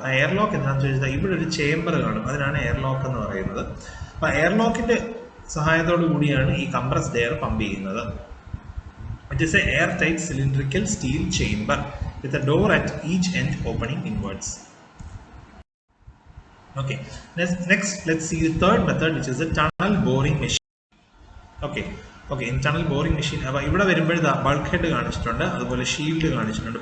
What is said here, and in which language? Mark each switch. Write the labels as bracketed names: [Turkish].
[Malayalam] ആ air lock എന്താണെന്ന് ചോദിച്ചാൽ ഇവിടെ ഒരു ചേംബർ കാണും, അതിനാണ് എയർ ലോക്ക് എന്ന് പറയുന്നത്. അപ്പോൾ എയർ ലോക്കിന്റെ സഹായത്തോടു കൂടിയാണ് ഈ കംപ്രസ്ഡ് എയർ പമ്പ് ചെയ്യുന്നത്. [English] It is a air tight cylindrical steel chamber with a door at each end opening inwards. Okay, next let's see the third method, which is the tunnel boring machine. [Malayalam] Okay, [English] in tunnel boring machine [Malayalam] അപ്പോൾ ഇവിടെ വരുമ്പോൾ bulk head കാണിച്ചിട്ടുണ്ട്, അതുപോലെ shield കാണിച്ചിട്ടുണ്ട്.